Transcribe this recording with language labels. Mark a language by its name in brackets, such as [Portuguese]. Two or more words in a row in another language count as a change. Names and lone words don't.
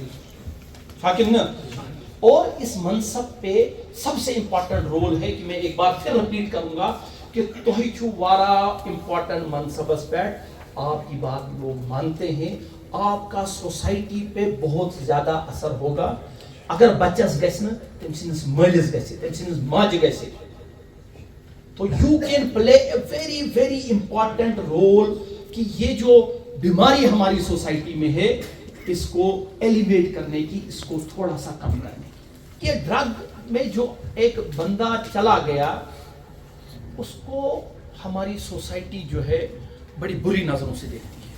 [Urdu] اور اس منصب پہ سب سے امپورٹنٹ رول ہے کہ میں ایک بار پھر رپیٹ کروں گا کہ [Kashmiri] توہی چھو وارا امپورٹنٹ منصبس [Urdu] پہ آپ کی بات لوگ مانتے ہیں. آپ کا سوسائٹی پہ بہت زیادہ اثر ہوگا. [Kashmiri] اگر بچس گژھِ نہٕ تٔمۍ سٕنٛدِس مٲلِس گژھِ، تٔمۍ سٕنٛدِس ماجہِ گژھِ، [Urdu] تو [English] you can play a very very important role [Urdu] کہ یہ جو بیماری ہماری سوسائٹی میں ہے اس کو ایلیویٹ کرنے کی، اس کو تھوڑا سا کم کرنے کی. یہ ڈرگ میں جو ایک بندہ چلا گیا اس کو ہماری سوسائٹی جو ہے بڑی بری نظروں سے دیکھتی ہے.